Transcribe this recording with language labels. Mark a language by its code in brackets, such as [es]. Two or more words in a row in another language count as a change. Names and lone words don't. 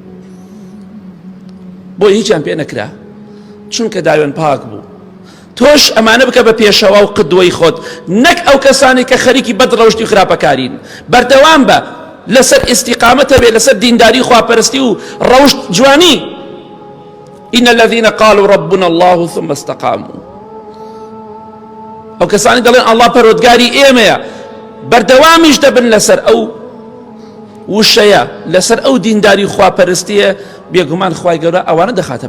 [ckb] بۆ هیچیان پێ نەکرا چونکە داوێن پاک بوو تۆش ئەمانە بکە بە پێشەوە و قدوەی خۆت نەک ئەو کەسانی کە خەریکی بەدڕەوشتی و خراپەکارین بەردەوام بە لەسەر ئیستیقامەتە بێ لەسەر دینداری خواپەرستی و ڕەوشت جوانی [ar] إن الذين قالوا ربنا الله ثم استقاموا [ckb] ئەو کەسانی دەڵێن ئەڵڵا پەروەردگاری ئێمەیە بەردەوامیش دەبن لەسەر ئەو وشەیە لەسەر ئەو دینداری خواپەرستیە بێگومان خوای گەورە ئەوانە دەخاتە